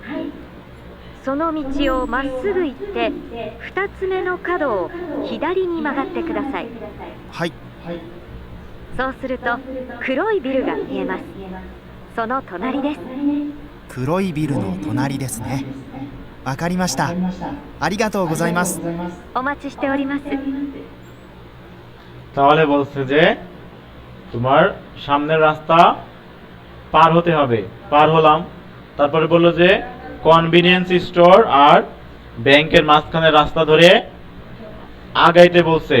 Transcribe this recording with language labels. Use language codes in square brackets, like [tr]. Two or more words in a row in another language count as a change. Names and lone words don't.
[ja] その道をまっすぐ行って二つ目の角を左に曲がってください。はい。そうすると黒いビルが見えます。その隣です。黒いビルの隣ですね。わかりました。ありがとうございます。お待ちしております。 [bn] তাহলে বলছে যে তোমার সামনের রাস্তা পার হতে হবে। পার হলাম, তারপরে বললো যে কনভিনিয়েন্স স্টোর আর ব্যাংকের মাঝখানে রাস্তা ধরে আগাইতে বলছে।